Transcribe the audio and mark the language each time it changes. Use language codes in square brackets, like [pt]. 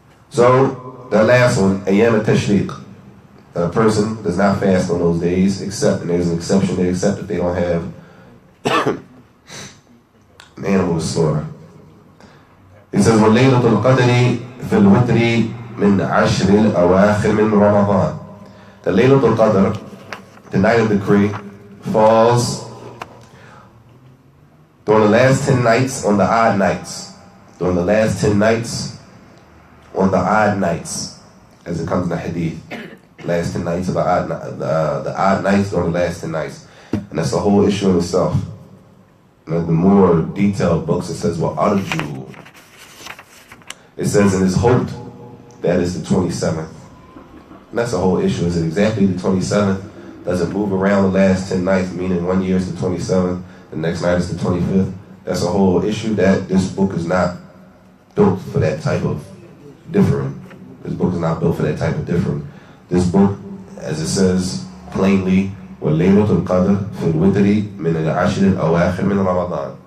[en] So, the last one, Ayyam al-Tashriq. A person does not fast on those days, except, and there's an exception there, except if they don't have an animal to slaughter. It says, [ar] وَلَيْلَةُ الْقَدْرِ فِي الْوِتْرِ مِنْ عَشْرِ الْأَوَاخِرِ مِنْ رَمَضَانِ. [en] The Laylatul Qadr, the night of decree, falls during the last 10 nights on the odd nights. During the last 10 nights on the odd nights, as it comes in the hadith. Last 10 nights of the odd nights during the last 10 nights. And that's a whole issue in itself. And the more detailed books, it says, well, arju. It says, and it's hoped that is the 27th. And that's a whole issue. Is it exactly the 27th? Does it move around the last 10 nights, meaning one year is the 27th, the next night is the 25th? That's a whole issue that this book is not built for that type of differing. This book is not built for that type of differing. This book, as it says plainly, [ar] وَاللَّيْلَةُ الْقَدْرِ فِي الْوِتْرِ مِنَ الْعَشْرِ الْأَوَاخِرِ مِنْ رَمَضَانِ.